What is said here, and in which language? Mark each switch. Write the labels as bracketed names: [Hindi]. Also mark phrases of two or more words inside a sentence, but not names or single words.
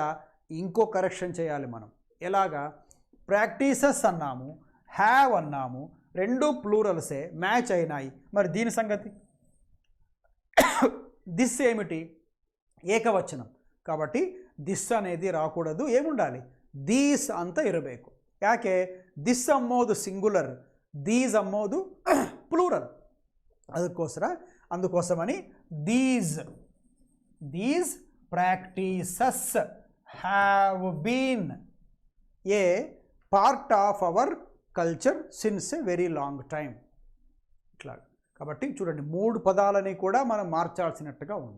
[Telugu] ఇంకో కరెక్షన్ చేయాలి మనం. ఎలాగా? ప్రాక్టీసెస్ అన్నాము, హ్యావ్ అన్నాము, రెండు ప్లూరల్సే మ్యాచ్ అయినాయి. మరి దీని సంగతి? దిస్ ఏమిటి? ఏకవచనం కాబట్టి దిస్ అనేది రాకూడదు. ఏముండాలి? [Kannada] దీస్ ಅಂತ ಇರಬೇಕು. ಯಾಕೆ? ದಿಸ್ ಅಮ್ಮೋದು ಸಿಂಗುಲರ್, ದೀಸ್ ಅಮ್ಮೋದು ಪ್ಲೂರಲ್. [English] అందుకోసమని These practices have been a part of our culture since a very long time. [Telugu] ఇట్లా కాబట్టి చూడండి, 3 పదాలని కూడా మనం మార్చాల్సినట్టుగా ఉంది.